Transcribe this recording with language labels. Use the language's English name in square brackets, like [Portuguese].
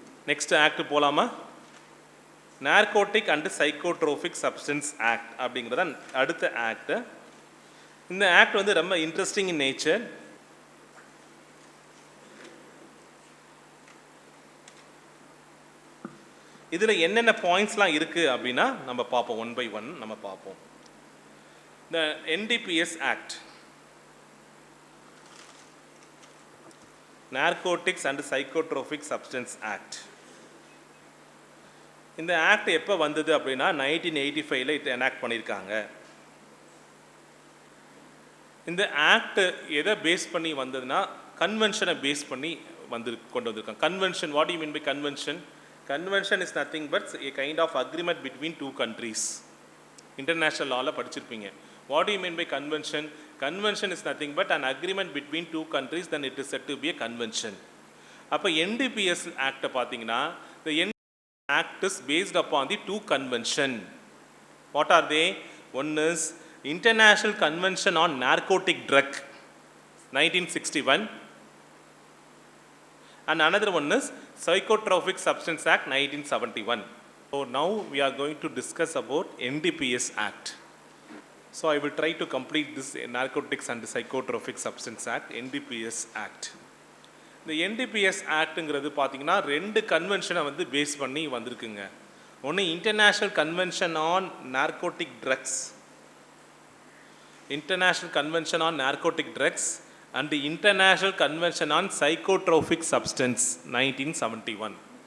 [Tamil] Next act போகலாமா? Narcotic and psychotropic substance act அப்படிங்கிறத அடுத்த ஆக்ட். இந்த ஆக்ட் ரொம்ப இன்ட்ரெஸ்டிங் இன் நேச்சர். இதில் என்னென்ன பாயிண்ட்ஸ்லாம் இருக்குது அப்படின்னா நம்ம பார்ப்போம், ஒன் பை ஒன் நம்ம பார்ப்போம். [English] The NDPS Act, Narcotics and Psychotropic Substance Act. [Tamil] இந்த ஆக்ட் எப்போ வந்தது அப்படின்னா 1985 இது எனாக்ட் பண்ணியிருக்காங்க. இந்த ஆக்ட் எதை பேஸ் பண்ணி வந்ததுன்னா கன்வென்ஷனை பேஸ் பண்ணி கொண்டு வந்திருக்காங்க. [English] Convention, what you mean by convention? Convention is nothing but a kind of agreement between two countries. [Tamil] International லாவில் படிச்சிருப்பீங்க. [English] What you mean by convention? Convention is nothing but an agreement between two countries, then it is said to be a convention. [Tamil] அப்போ NDPS ஆக்டை பார்த்தீங்கன்னா [English] the Act is based upon the two convention. What are they? One is International Convention on Narcotic Drug 1961 and another one is Psychotropic Substance Act 1971. So now we are going to discuss about NDPS Act. So I will try to complete this Narcotics and Psychotropic Substance Act, NDPS Act. [Tamil] இந்த NDPS ஆக்டுங்கிறது பார்த்தீங்கன்னா 2 கன்வென்ஷனை வந்து base பண்ணி வந்திருக்குங்க. [English] ஒன்று international convention on narcotic drugs, international convention on narcotic drugs and international convention on psychotropic substance 1971.